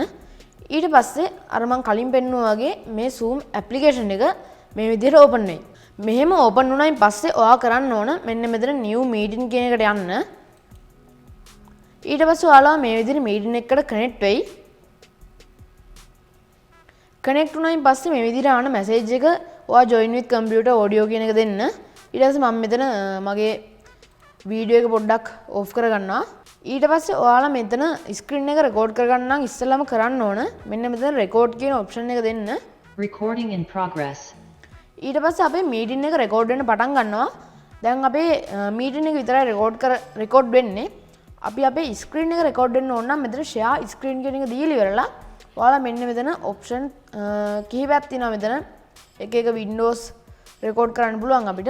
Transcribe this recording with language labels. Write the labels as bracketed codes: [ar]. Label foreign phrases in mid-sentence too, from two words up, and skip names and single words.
[si] ඊට පස්සේ අර මම කලින් පෙන්නුවා වගේ මේ Zoom application එක මේ විදිහට open වෙයි. මෙහෙම open වුණායින් පස්සේ ඔයා කරන්න ඕන මෙන්න මෙතන [en] new meeting [si] කියන එකට යන්න. ඊට පස්සේ ඔයාලා මේ විදිහට meeting එකකට connect වෙයි. connect වුණායින් පස්සේ මේ විදිහට ආන message එක ඔයා [en] join with computer audio [si] කියන එක දෙන්න. ඊට පස්සේ මම මෙතන මගේ වීඩියෝ එක පොඩ්ඩක් off කරගන්නවා. ඊට පස්සේ ඔයාලා මෙතන screen එක record කරගන්න නම් ඉස්සෙල්ලාම කරන්න ඕන මෙන්න මෙතන record කියන option එක දෙන්න. [en] Recording in progress. [si] ඊට පස්සේ අපේ meeting එක record වෙන්න පටන් ගන්නවා. දැන් අපේ meeting එක විතරයි record වෙන්නේ. අපි අපේ screen එක record වෙන්න ඕන නම් මෙතන [en] share screen [si] කියන එක දීලා ඉවරලා ඔයාලා මෙන්න මෙතන option කිහිපයක් තියෙනවා මෙතන. එක එක windows record කරන්න පුළුවන් අපිට.